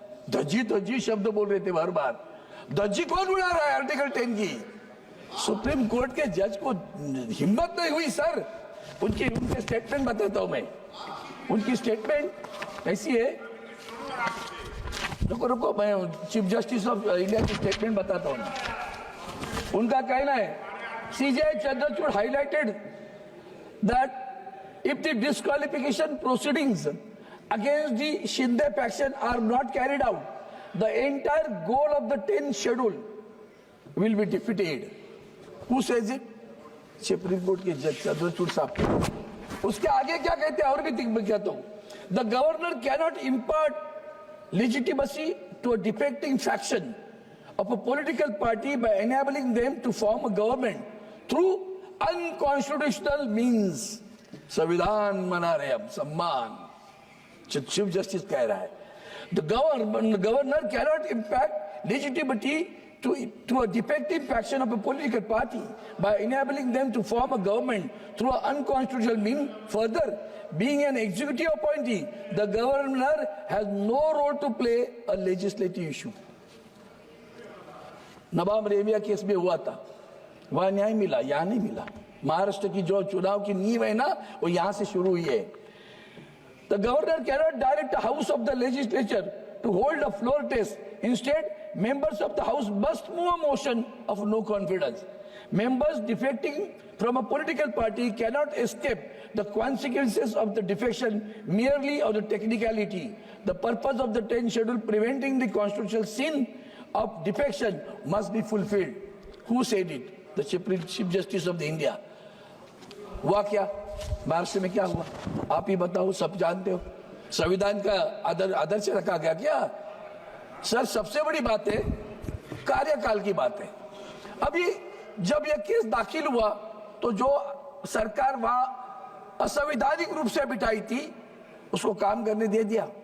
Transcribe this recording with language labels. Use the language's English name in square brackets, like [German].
[Hindi] धज्जी शब्द बोल रहे थे बार बार। धज्जी कौन उड़ा रहा है आर्टिकल 10 की? सुप्रीम कोर्ट के जज को हिम्मत नहीं हुई सर। उनके स्टेटमेंट बताता हूं मैं। उनकी स्टेटमेंट ऐसी है, रुको मैं चीफ जस्टिस ऑफ इंडिया की स्टेटमेंट बताता हूं। उनका कहना है, [English] CJI Chandrachud highlighted that if the disqualification proceedings against the Shinde faction are not carried out, the entire goal of the 10th schedule will be defeated. Who says it? [Hindi] Supreme court के जज चंद्रचूड़ साहब। उसके आगे क्या कहते हैं, और भी कहता हूं, [English] the governor cannot impart legitimacy to a defecting faction of a political party by enabling them to form a government through unconstitutional means. [Hindi] संविधान मना रहे हम, सम्मान। चीफ जस्टिस कह रहा है, [English] The governor cannot impact legitimacy to a defective faction of a political party by enabling them to form a government through an unconstitutional means. Further, being an executive appointee, the governor has no role to play a legislative issue. [Hindi] Nawab Rebia case में हुआ था, वहां न्याय मिला, यहां नहीं मिला। महाराष्ट्र की जो चुनाव की नींव है ना, वो यहां से शुरू हुई है। [English] The governor cannot direct house of the legislature to hold a floor test. Instead members of the house must move a motion of no confidence. Members defecting from a political party cannot escape the consequences of the defection merely of the technicality. The purpose of the 10th schedule preventing the constitutional sin of defection must be fulfilled. Who said it? The Chief Justice of the India. [Hindi] हुआ क्या महाराष्ट्र में? क्या हुआ आप ही बताओ, सब जानते हो। संविधान का आदर्श रखा गया क्या? सर, सबसे बड़ी बात है कार्यकाल की बात है। अभी जब यह केस दाखिल हुआ तो जो सरकार वहां असंवैधानिक रूप से बिठाई थी उसको काम करने दे दिया।